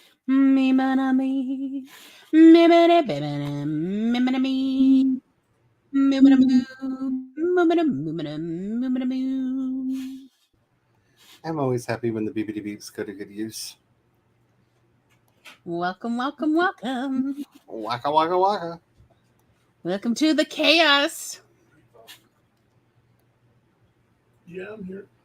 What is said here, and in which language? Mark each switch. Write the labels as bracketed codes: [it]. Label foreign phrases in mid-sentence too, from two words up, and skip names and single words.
[en] Me mana me. Me mana me. Me mana me. Me mana moo. Me mana moo mana moo mana moo. I'm always happy when the BBD beeps go to good use. Welcome, welcome, welcome. Waka waka waka. Welcome to the chaos. Yeah, I'm here.